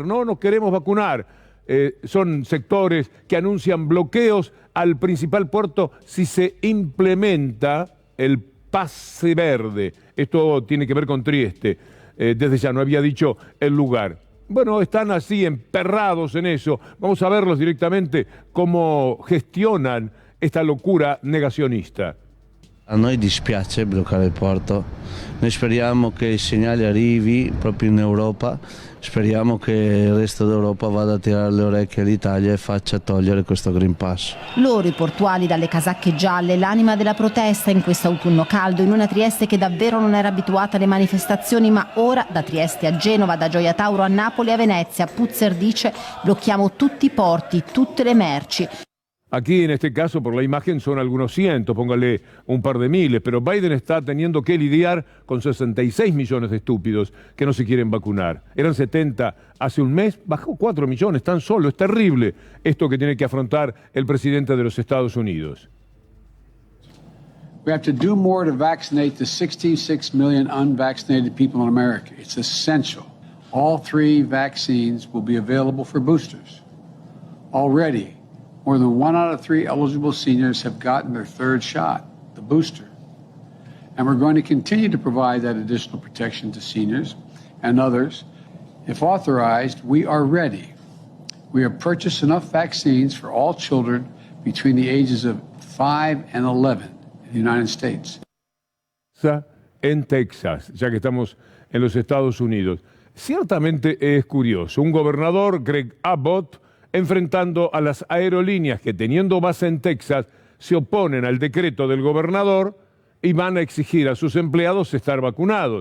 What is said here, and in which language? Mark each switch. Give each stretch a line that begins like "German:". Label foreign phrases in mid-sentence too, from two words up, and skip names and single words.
Spanish: No nos queremos vacunar. Son sectores que anuncian bloqueos al principal puerto si se implementa el pase verde. Esto tiene que ver con Trieste. Desde ya no había dicho el lugar. Bueno, están así emperrados en eso. Vamos a verlos directamente cómo gestionan esta locura negacionista.
Italian: A noi dispiace bloccare il porto, noi speriamo che il segnale arrivi proprio in Europa, speriamo che il resto d'Europa vada a tirare le orecchie all'Italia e faccia togliere questo Green Pass. Loro i portuali dalle casacche gialle, l'anima della protesta in questo autunno caldo, in una Trieste che davvero non era abituata alle manifestazioni, ma ora da Trieste a Genova, da Gioia Tauro a Napoli a Venezia, Puzzer dice blocchiamo tutti i porti, tutte le merci.
Spanish: Aquí en este caso por la imagen son algunos cientos, póngale un par de miles, pero Biden está teniendo que lidiar con 66 millones de estúpidos que no se quieren vacunar. Eran 70 hace un mes, bajó 4 millones tan solo. Es terrible esto que tiene que afrontar el presidente de los Estados Unidos.
English: We have to do more to vaccinate the 66 million unvaccinated people in America. It's essential. All 3 vaccines will be available for boosters. Already, more than 1 out of 3 eligible seniors have gotten their 3rd shot, the booster. And we're going to continue to provide that additional protection to seniors and others. If authorized, we are ready. We have purchased enough vaccines for all children between the ages of 5 and 11 in the United States.
Spanish: En Texas, ya que estamos en los Estados Unidos. ciertamente es curioso. Un gobernador, Greg Abbott, enfrentando a las aerolíneas que, teniendo base en Texas, se oponen al decreto del gobernador y van a exigir a sus empleados estar vacunados.